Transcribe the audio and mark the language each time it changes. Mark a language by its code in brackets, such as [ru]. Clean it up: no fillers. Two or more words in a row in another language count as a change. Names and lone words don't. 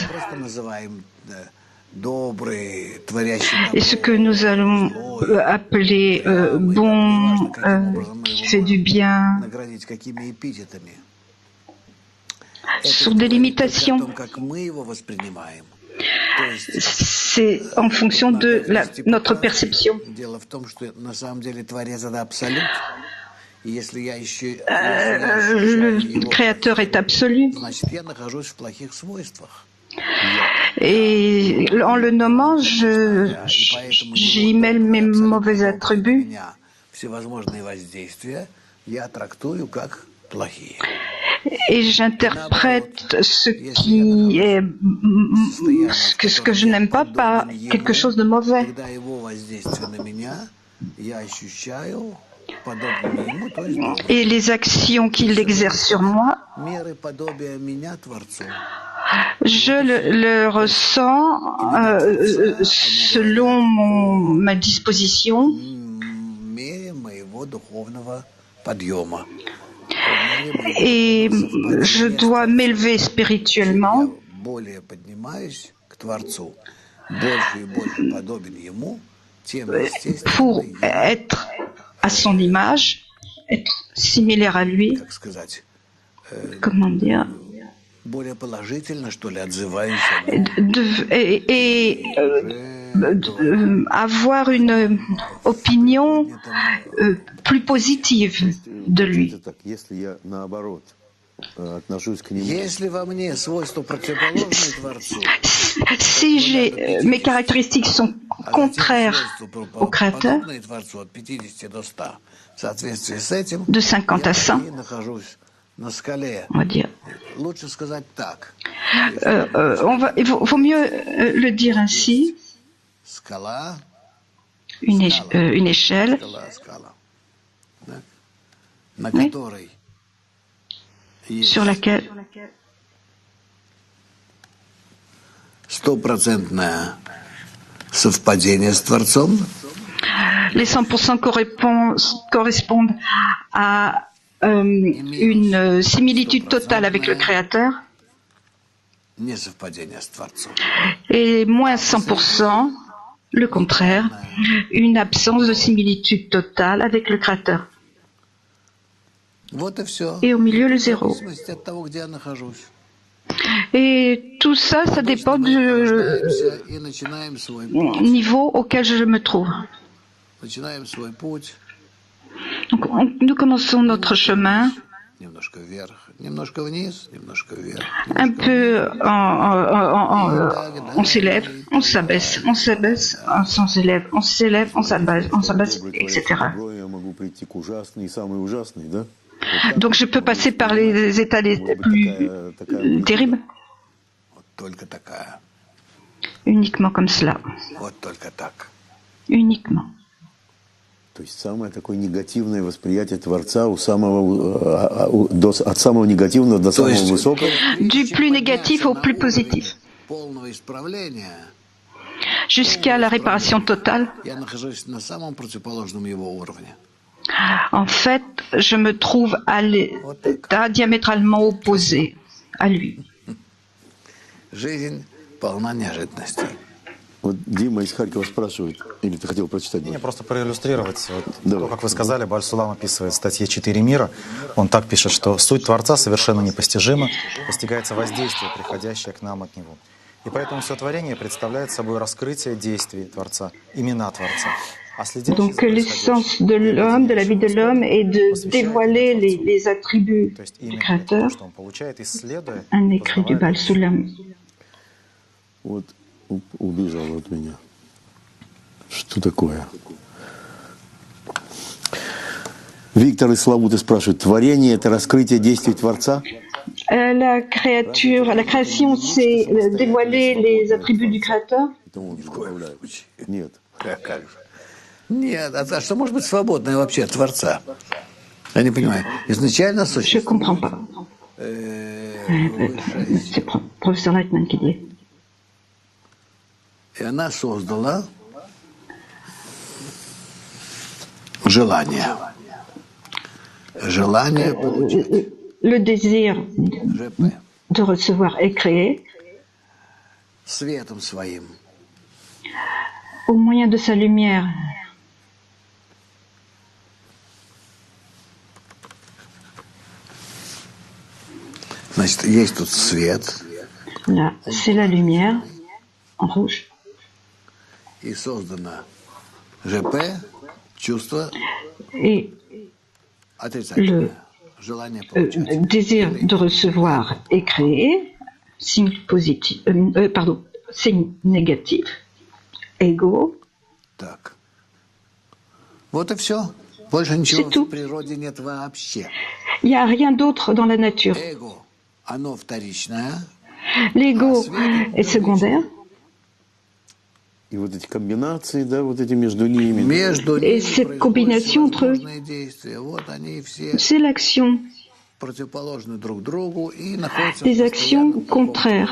[ru] мы просто называем добрый, творящий [fr] Et ce que nous allons appeler bon, qui fait du bien, [ru] наградить какими эпитетами. [fr] sont des limitations. [ru] Как мы его воспринимаем. [fr] C'est en fonction de notre perception. [ru] Дело в том, что на самом деле Творец — это абсолют. И если я еще [fr] Le Créateur est absolu. [ru] значит, я нахожусь в плохих свойствах. [fr] Et en le nommant, j'y mêle mes mauvais attributs. [ru] Всевозможные воздействия я трактую как плохие. [fr] Et j'interprète ce qui est, ce que je n'aime pas par quelque chose de mauvais. [ru] подобными ему, то есть добрые. [fr] et les actions qu'il exerce sur moi, [ru] Меры подобия меня Творцу. [fr] je le ressens selon ma disposition [ru] Мере моего духовного подъема. [fr] et je dois m'élever spirituellement. [ru] Я более поднимаюсь к Творцу, больше и больше подобен Ему, тем [fr] Pour [ru] естественно я, [fr] être à son image, être similaire à lui, [ru] как сказать, [fr] comment dire, [ru] более положительно, что ли, отзываюсь о нем. [fr] Avoir une opinion plus positive de lui. [ru] Это так, если я наоборот отношусь к нему. Если во мне свойства противоположные Творцу, [fr] Si mes caractéristiques sont [ru] а затем [fr] contraires [ru] свойства [fr] au Créateur, [ru] подобные Творцу от 50 до 100, в соответствии с этим, [fr] de 50 à [ru] я [fr] 100, [ru] и нахожусь на скале. [fr] on va dire. [ru] Лучше сказать так. [fr] Il vaut mieux le dire ainsi, [ru] Скала, [fr] une échelle [ru] скала, да, на которой есть [fr] sur laquelle [ru] стопроцентное совпадение с Творцом, [fr] les 100% correspondent à une similitude totale avec le Créateur, [ru] несовпадение с Творцом. [fr] et moins 100%, le contraire, une absence de similitude totale avec le Créateur. [ru] Вот и все. [fr] Et au milieu, le [ru] В [fr] zéro. [ru] зависимости от того, где я нахожусь. [fr] Et tout ça, ça dépend du [ru] Рождаемся и начинаем свой путь. [fr] niveau auquel je me trouve. [ru] Начинаем свой путь. [fr] Donc, nous commençons notre chemin [ru] Немножко вверх, немножко вниз, немножко вверх. [fr] un peu, on s'élève, on s'abaisse, on s'abaisse, on s'élève, on s'élève, on s'abaisse, etc. [ru] Я могу прийти к ужасной и самой ужасной, да? [fr] Donc je peux passer par les états les plus terribles, [ru] Вот только такая. [fr] uniquement comme cela, [ru] Вот только так. [fr] uniquement. [ru] То есть самое такое негативное восприятие Творца от самого негативного до самого высокого. [fr] Du plus négatif au plus positif, [ru] Полного исправления [fr] jusqu'à la réparation totale. [ru] я нахожусь на самом противоположном его уровне. [fr] En fait, je me trouve à l'état diamétralement opposé à lui. [ru] Жизнь полна неожиданностей. Вот Дима из Харькова спрашивает, или ты хотел прочитать? Не, просто проиллюстрировать. Вот, Давай. то, как вы сказали, Баль-Сулам описывает в статье «Четыре мира». Он так пишет, что суть Творца совершенно непостижима, постигается воздействие, приходящее к нам от Него. И поэтому все творение представляет собой раскрытие действий Творца, имена Творца. А следящий [fr] Donc [ru] за [fr] l'essence [ru] происходящим [fr] de l'homme, de la vie de l'homme, est de dévoiler les attributs [ru] То есть [fr] du [ru] именно [fr] Créateur, [ru] то, что он получает, исследуя, [fr] un écrit du [ru] познавая [fr] Baal Sulam. [ru] Вот убежал от меня. Что такое? Виктор из Славуты спрашивает, творение – это раскрытие действий Творца? [fr] La création, c'est dévoiler les attributs du Créateur. [ru] Это он добавляет. Нет. Как же? Нет, а что может быть свободное вообще от Творца? Я не понимаю. Изначально [fr] Je ne [ru] существует [fr] comprends pas. C'est professeur Lightman qui dit. [ru] и она создала желание. Желание получать. [fr] Le désir [ru] ЖП. [fr] de recevoir est créé [ru] Светом своим. [fr] au moyen de sa lumière. [ru] Значит, есть тут свет, [fr] Là, c'est la lumière en rouge. [ru] и создано ЖП, чувство [fr] Et [ru] отрицательное. Желание получать. [fr] désir de recevoir est créé, signe positif, signe négatif, ego. [ru] Так. Вот и все. Больше ничего [fr] C'est tout. [ru] в природе нет вообще. [fr] Il n'y a rien d'autre dans la nature. [ru] Эго, оно вторичное, [fr] L'ego est secondaire [ru] И вот эти комбинации, да, вот эти между ними. Между [fr] Et [ru] ними [fr] cette [ru] происходят [fr] combinaison entre eux, [ru] всевозможные действия. Вот они все [fr] c'est l'action, [ru] противоположны друг другу и находятся в [fr] des actions [ru] постоянном каком-то [fr] contraires